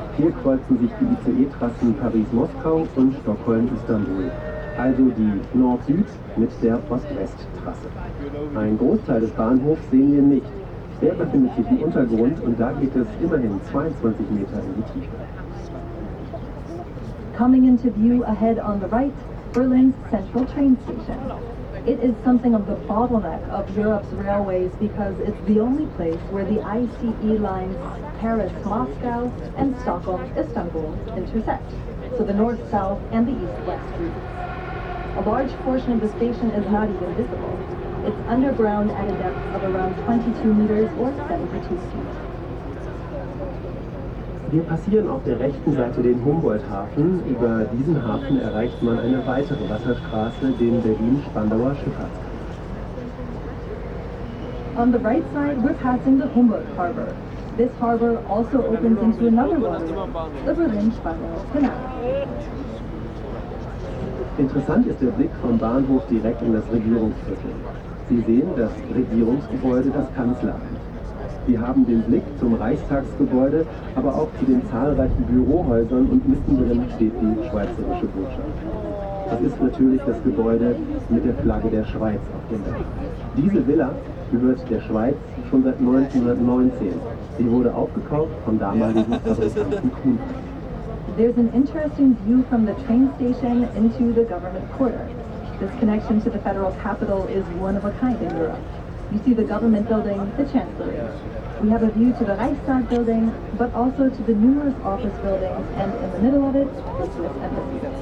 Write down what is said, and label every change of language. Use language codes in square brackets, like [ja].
[de] Hier kreuzen sich die ICE-Trassen Paris-Moskau und Stockholm-Istanbul. Also die Nord-Süd mit der Ost-West-Trasse. Ein Großteil des Bahnhofs sehen wir nicht. Der befindet sich im Untergrund und da geht es immerhin 22 Meter in die Tiefe. [en] Coming into view ahead on the right, Berlin's central train station. It is something of the bottleneck of Europe's railways because it's the only place where the ICE lines Paris-Moscow and Stockholm-Istanbul intersect, so the north-south and the east-west routes. A large portion of the station is not even visible. It's underground at a depth of around 22 meters or 72 feet. [de] Wir passieren auf der rechten Seite den Humboldt-Hafen. Über diesen Hafen erreicht man eine weitere Wasserstraße, den Berlin-Spandauer Schifffahrtskanal. [en] On the right side, we're passing the Humboldt Harbor. This harbor also opens into another waterway, the Berlin-Spandauer Canal. [de] Interessant ist der Blick vom Bahnhof direkt in das Regierungsviertel. Sie sehen das Regierungsgebäude, das Kanzleramt. Wir haben den Blick zum Reichstagsgebäude, aber auch zu den zahlreichen Bürohäusern und mittendrin steht die Schweizerische Botschaft. Das ist natürlich das Gebäude mit der Flagge der Schweiz auf dem Dach. Diese Villa gehört der Schweiz schon seit 1919. Sie wurde aufgekauft vom damaligen Fabrikanten Kuhn. [en] There's an interesting view from the train station into the government quarter. This connection to the federal capital is one of a kind in Europe. You see the government building, the Chancellery. We have a view to the Reichstag building, but also to the numerous office buildings, and in the middle of it, the Swiss embassy.